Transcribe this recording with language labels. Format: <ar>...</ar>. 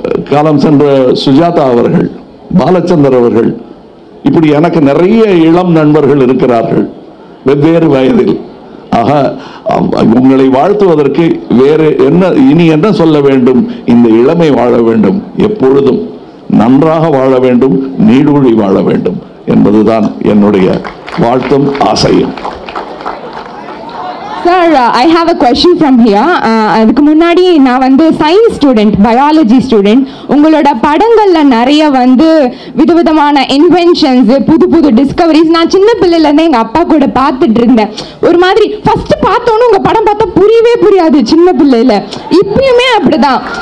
<ta>காலம் சென்ற சுஜாதா அவர்கள், பாலச்சந்தர் அவர்கள், இப்படி எனக்கு நிறைய இளம் நண்பர்கள் இருக்கிறார்கள் வெவ்வேறு வயதில். ஆக உங்களை வாழ்த்துவதற்கு வேறு என்ன, இனி என்ன சொல்ல வேண்டும்? இந்த இளமை வாழ வேண்டும், எப்பொழுதும் நன்றாக வாழ வேண்டும், நீடூழி வாழ வேண்டும் என்பதுதான் என்னுடைய வாழ்த்தும் ஆசையும்.</ta> <en>Sir, I have a question from here.</en> <ta>அதுக்கு முன்னாடி நான் சயின்ஸ் ஸ்டூடெண்ட், பயாலஜி ஸ்டூடெண்ட். உங்களோட படங்கள்ல நிறைய விதவிதமான இன்வென்ஷன்ஸ், புது புது டிஸ்கவரிஸ் நான் சின்ன பிள்ளையிலேருந்து எங்கள் அப்பா கூட பார்த்துட்டு இருந்தேன். ஒரு மாதிரி ஃபர்ஸ்ட் பார்த்தோன்னு உங்கள் படம் பார்த்தா புரியவே புரியாது சின்ன பிள்ளையில, இப்பயுமே அப்படிதான்.</ta>